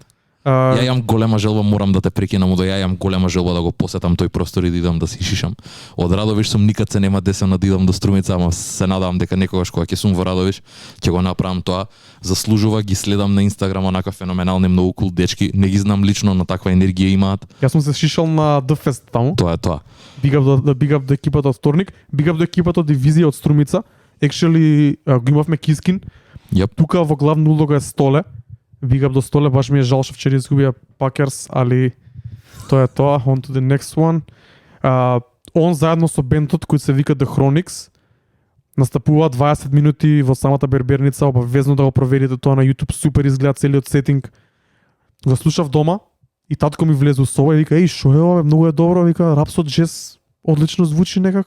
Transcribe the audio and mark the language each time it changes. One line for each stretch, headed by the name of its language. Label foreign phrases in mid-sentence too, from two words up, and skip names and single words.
Macedonian: Ја имам голема желба, морам да те прекинам, ја имам голема желба да го посетам тој простор и да идам да се шишам. Од Радовиш сум никад се нема десено да идам до Струмица, ама се надевам дека некогаш кога ќе сум во Радовиш, ќе го направам тоа. Заслужува, ги следам на Инстаграм, онака феноменални, многу кул дечки. Не ги знам лично, но таква енергија имаат. Јас сум се шишал на The Fest таму. Тоа е тоа.
English: Big up
Macedonian: до екипата од вторник,
English: big up
Macedonian: до екипата од дивизија од Струмица. Actually го имавме Кискин. Yep. Тука во главна улога е Столе.
English: Big up
Macedonian: до Столе, баш ми е жал што вчера изгубија Пакерс, али тоа е тоа.
English: On to the next one.
Macedonian: Он заедно со бендот кој се вика The Chronics настапува 20 минути во самата берберница, обавезно да го проверите тоа на YouTube, супер изгледа целиот сетинг. Го слушав дома и татко ми влезе со ова и вика: "Еј, шо е ова? Многу е добро." Вика: "Рапсот джез одлично звучи некако."